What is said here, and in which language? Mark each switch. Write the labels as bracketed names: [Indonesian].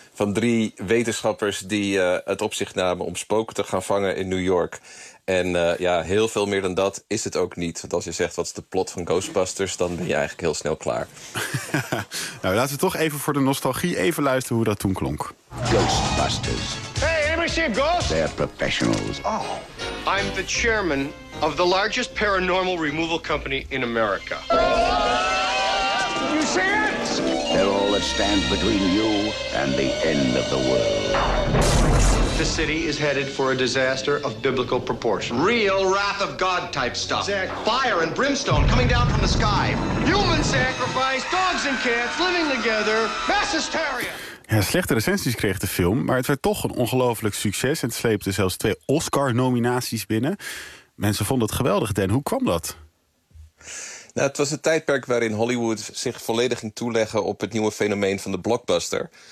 [Dutch] van drie wetenschappers die het op zich namen om spoken te gaan vangen in New York. En ja, heel veel meer dan dat is het ook niet. Want als je zegt, wat is de plot van Ghostbusters, dan ben je eigenlijk heel snel klaar. Nou, laten we toch even voor de nostalgie even luisteren hoe dat toen klonk. Ghostbusters. [English] Hey, anybody see a ghost? They're professionals. Oh, I'm the chairman of the largest paranormal removal company in America. You see it? They're all that stand between you and the end of the world. The city is headed for a disaster of biblical proportion. Real wrath of God type stuff. Exactly. Fire and brimstone coming down from the sky. Human sacrifice, dogs and cats living together. Mass hysteria. [Dutch] Ja, slechte recensies kreeg de film, maar het werd toch een ongelooflijk succes. En het sleepte zelfs twee Oscar-nominaties binnen. Mensen vonden het geweldig, Dan. Hoe kwam dat? Nou, het was een tijdperk waarin Hollywood zich volledig ging toeleggen op het nieuwe fenomeen van de blockbuster.